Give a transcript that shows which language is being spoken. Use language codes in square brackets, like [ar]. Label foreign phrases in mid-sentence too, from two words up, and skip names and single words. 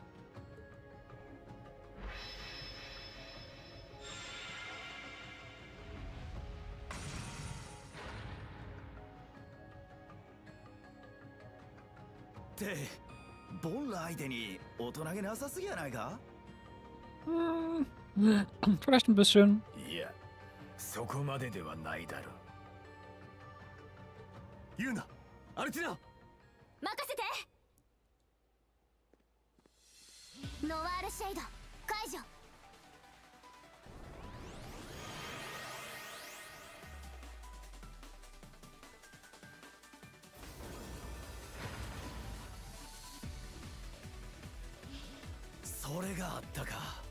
[ja] ってボンラ相手に大人げなさすぎやないか。 [de] Vielleicht ein bisschen. [ja] いや、そこまでではないだろう。言うな、アルティナ。任せて。ノワールシェイド解除。それがあったか。